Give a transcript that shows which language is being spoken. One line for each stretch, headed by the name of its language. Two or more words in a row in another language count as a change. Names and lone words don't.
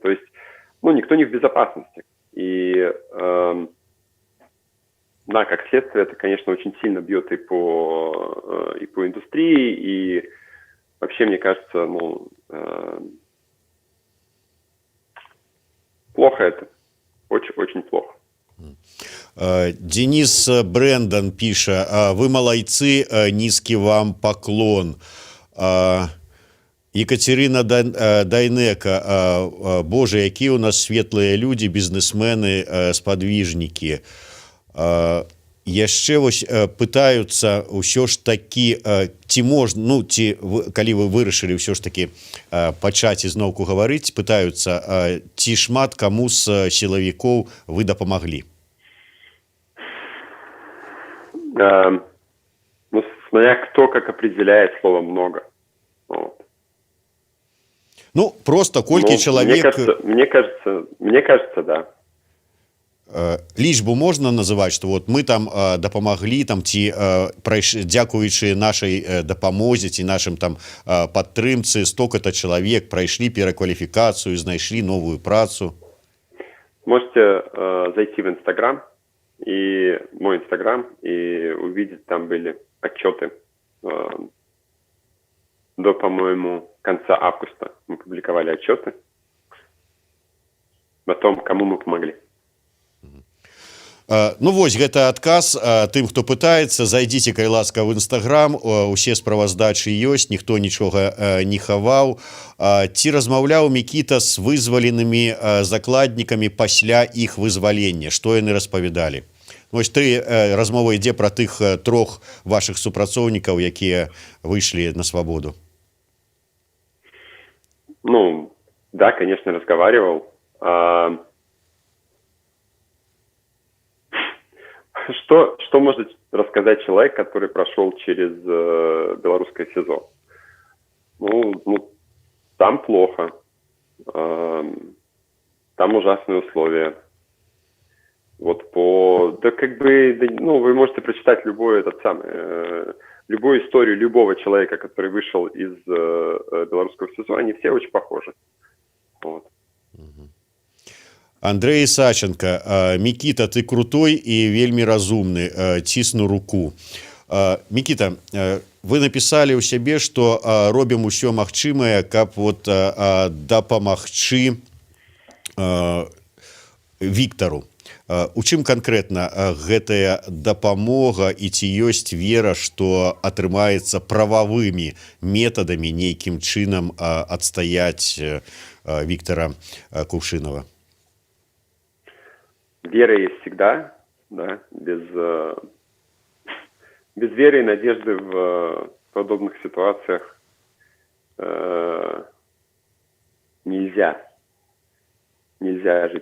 Russian: То есть, ну, никто не в безопасности. И, да, как следствие, это, конечно, очень сильно бьет и по индустрии, и вообще, мне кажется, ну, плохо это. Очень-очень плохо.
Belarusian: Денис Брэндон піша: вы малайцы, нізкі вам паклон. Екатерина Дайнека: Боже, якія ў нас светлыя людзі, бізнесмены, спадвіжнікі. яшчэ вось пытаюцца ўсё ж такі ці можна, ну ці калі вы вырашылі ўсё ж такі пачаць ізноўку гаварыць, пытаюцца, ці шмат каму з сілавікоў вы дапамаглі? Ну,
Russian: смотря кто как определяет слово «много». Вот.
Belarusian: Ну, просто колькі чалавек...
Russian: Мне кажется, да.
Belarusian: Лічбу можна называць, што вот мы там дапамаглі там ці дзякуючы нашай дапамозе ці нашым там падтрымцы столько-то чалавек прайшлі перакваліфікацыю, знайшлі новую працу?
Russian: Можете зайти в Инстаграм, и мой Инстаграм, и увидеть, там были отчеты до, по-моему, конца августа мы публиковали отчеты о том, кому мы помогли.
Belarusian: Ну вось гэта адказ тым, хто пытаецца. Зайдзіце, калі ласка, в Інстаграм, усе справаздачы ёсць, ніхто нічога не хаваў. Ці размаўляў Мікіта з вызваленымі закладнікамі пасля іх вызвалення? Што яны распавядалі? Вось размова ідзе пра тых трох вашых супрацоўнікаў, якія выйшлі на свабоду. Ну, да,
Russian: конечно, разговаривал. Что может рассказать человек, который прошел через белорусское СИЗО? Ну, там плохо, там ужасные условия. Вот да как бы, ну, вы можете прочитать любую историю любого человека, который вышел из белорусского СИЗО, они все очень похожи. Вот.
Belarusian: Андрей Исаченко, Микита,
Russian: ты крутой
Belarusian: и вельмі разумны, цісну руку. Микита,
Russian: вы написали
Belarusian: у сябе, что робім усё магчымае, каб вот дапамагчы Віктару. У чым канкрэтна гэтая дапамога і ці ёсць вера, што атрымаецца прававымі метадамі нейкім чынам адстаяць Віктара Кувшинова?
Russian: Вера есть всегда, да, без веры и надежды в подобных ситуациях нельзя жить.